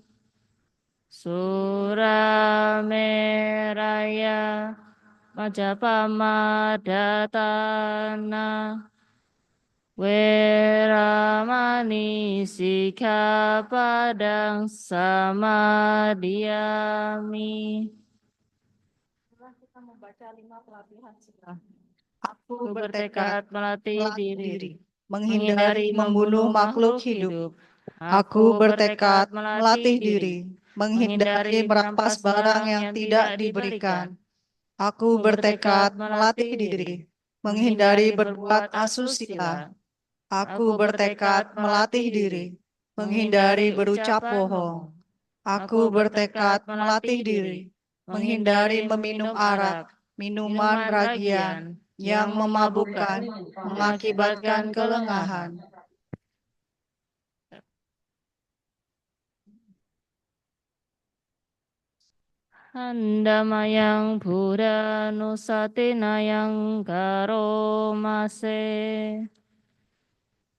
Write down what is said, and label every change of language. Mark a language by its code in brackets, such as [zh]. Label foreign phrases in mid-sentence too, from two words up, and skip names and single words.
[pi] Surameraya Majapamadatana Veramani sikkhapadang samadhiyami. [id] Marilah kita membaca 5 pelatihan sila. Aku Aku bertekad bertekad melatih melatih diri, diri, menghindari menghindari membunuh membunuh makhluk makhluk hidup. hidup. Aku Aku bertekad bertekad melatih melatih diri, diri, menghindari menghindari merampas merampas barang barang yang yang tidak tidak diberikan. diberikan. Aku Aku bertekad bertekad melatih melatih diri, diri, menghindari menghindari berbuat berbuat asusila. asusila. Aku Aku bertekad bertekad melatih melatih diri, diri, menghindari menghindari berucap ucapan bohong. bohong. Aku Aku bertekad bertekad melatih melatih diri, diri, menghindari menghindari meminum meminum arak, arak, minuman minuman ragian ragian yang yang memabukkan, memabukkan, mengakibatkan mengakibatkan kelengahan. kelengahan. [pi] Handamayang Buddha Nusatinayang Karomase.